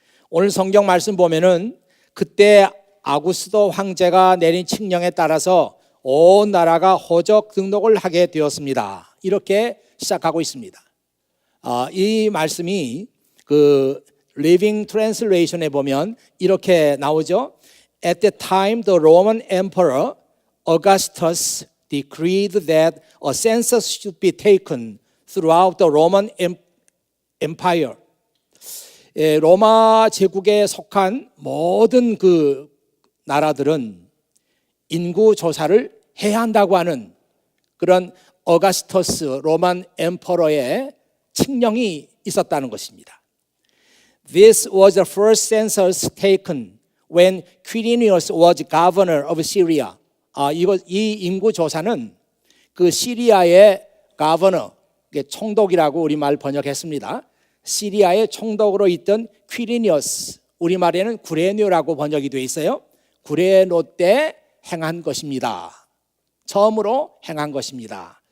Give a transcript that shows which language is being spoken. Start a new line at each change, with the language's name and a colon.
Korean: 오늘 성경 말씀 보면은 그때 아구스도 황제가 내린 칙령에 따라서 온 나라가 호적 등록을 하게 되었습니다. 이렇게 시작하고 있습니다. 이 말씀이 그 Living Translation에 보면 이렇게 나오죠.
English: At the time the Roman Emperor Augustus decreed that a census should be taken throughout the Roman Empire.
Korean: 로마 제국에 속한 모든 그 나라들은 인구 조사를 해야 한다고 하는 그런 어가스터스 로만 엠퍼러의 칙령이 있었다는 것입니다.
English: This was the first census taken when Quirinius was governor of Syria.
Korean: 이 인구 조사는 그 시리아의 governor, 총독이라고 우리말 번역했습니다. 시리아의 총독으로 있던 퀴리니어스, 우리말에는 구레뇨라고 번역이 되어 있어요. 구레뇨 때 행한 것입니다. 처음으로 행한 것입니다.